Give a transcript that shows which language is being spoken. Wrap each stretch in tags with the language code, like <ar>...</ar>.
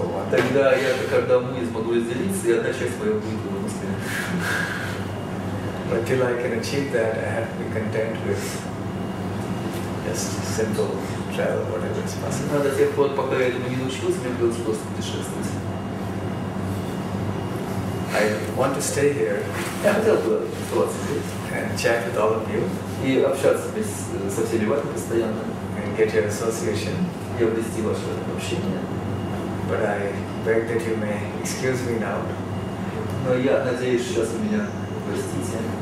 <ru>Тогда я как одному я смогу разделиться, и одна часть моя будет в Москве.</ru> <en>But till I can achieve that, I have to be content with just simple travel, whatever is possible.</en> <ru>До тех пор, пока я этому не научился, мне придется просто путешествовать.</ru> <en>I want to stay here</en> <ru>Я хотел бы оставаться здесь</ru> <en>and chat with all of you</en> <ru>и общаться со всеми вами постоянно,</ru> <en>and get your association.</en> <ru>и обрести ваше общение.</ru> <en>But I beg that you may excuse me now.</en> <ru>Но я надеюсь, сейчас вы меня простите.</ru>